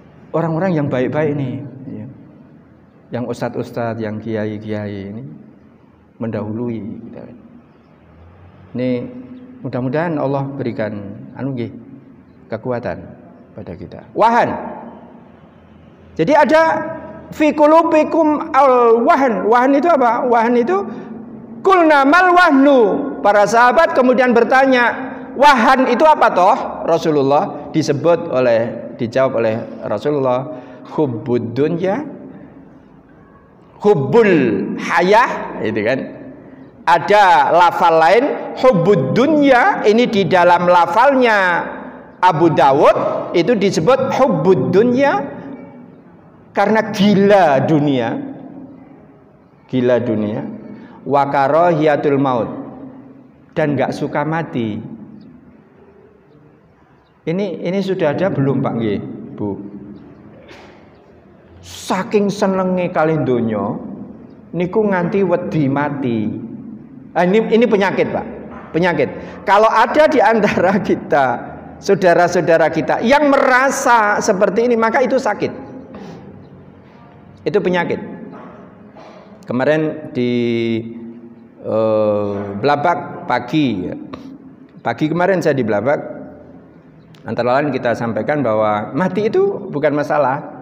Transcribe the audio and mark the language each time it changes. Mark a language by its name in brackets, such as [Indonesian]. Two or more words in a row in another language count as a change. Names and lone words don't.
[Indonesian] orang-orang yang baik-baik nih, ya. Yang ustadz-ustadz, yang kiai-kiai ini mendahului. Ini mudah-mudahan Allah berikan kekuatan pada kita. Wahan. Jadi ada [Arabic] في قلوبكم الوهن. [Indonesian] Wahn itu apa? Wahn itu [Arabic] قلنا ما الوهن. [Indonesian] Para sahabat kemudian bertanya, wahan itu apa toh? Rasulullah dijawab oleh Rasulullah, [Arabic] حب الدنيا، حب الحياة, [Indonesian] itu kan. Ada lafal lain [Arabic] حب الدنيا, [Indonesian] ini di dalam lafalnya Abu Dawud itu disebut [Arabic] حب الدنيا [Indonesian] karena gila dunia. Gila dunia. [Arabic] وكراهية الموت, [Indonesian] dan enggak suka mati. Ini sudah ada belum Pak nggih, Bu? [Javanese] Saking senenge kali donya niku nganti wedi mati. [Indonesian] Ini penyakit, Pak. Penyakit. Kalau ada di antara kita, saudara-saudara kita yang merasa seperti ini, maka itu sakit. Itu penyakit. Kemarin di Blabak pagi kemarin saya di Blabak, antara lain kita sampaikan bahwa mati itu bukan masalah.